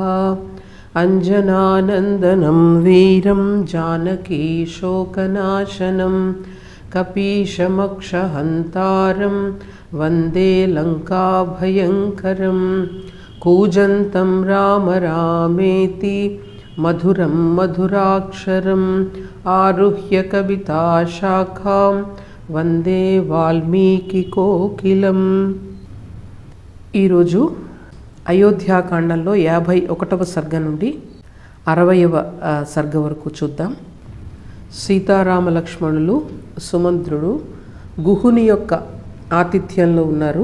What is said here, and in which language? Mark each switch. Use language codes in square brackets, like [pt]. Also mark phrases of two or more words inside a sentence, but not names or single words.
[sa] अञ्जनानन्दनं वीरं जानकीशोकनाशनं कपीशमक्षहन्तारं वन्दे लङ्काभयङ्करं। कूजन्तं राम रामेति मधुरं मधुराक्षरम् आरुह्य कविताशाखां वन्दे వాల్మీకికోకిలం। [te] ఈరోజు అయోధ్యాకాండంలో 51వ సర్గ నుండి 60వ సర్గ వరకు చూద్దాం. సీతారామ లక్ష్మణులు సుమంత్రుడు గుహుని యొక్క ఆతిథ్యంలో ఉన్నారు.